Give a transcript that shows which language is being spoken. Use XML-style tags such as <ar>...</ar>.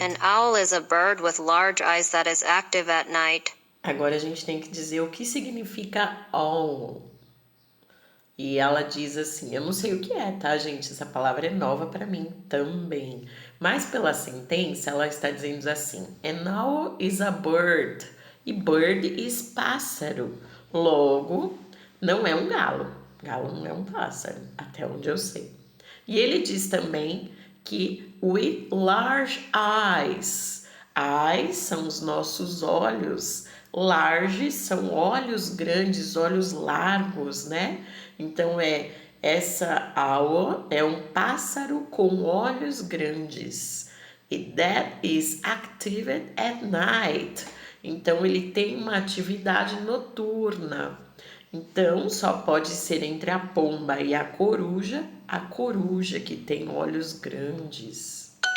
<en>An owl is a bird with large eyes that is active at night.</en> <pt>Agora a gente tem que dizer o que significa owl. E ela diz assim, eu não sei o que é, tá, gente? Essa palavra é nova para mim também. Mas pela sentença, ela está dizendo assim,</pt> <en>an owl is a bird.</en> <pt>E bird is pássaro. Logo, não é um galo. Galo não é um pássaro, até onde eu sei. E ele diz também que</pt> <en>with large eyes.</en> <pt>Eyes são os nossos olhos. Large são olhos grandes, olhos largos, né? Então essa owl é um pássaro com olhos grandes.</pt> <en>E that is active at night.</en> <pt>Então ele tem uma atividade noturna. Então só pode ser entre a pomba e a coruja que tem olhos grandes.</pt>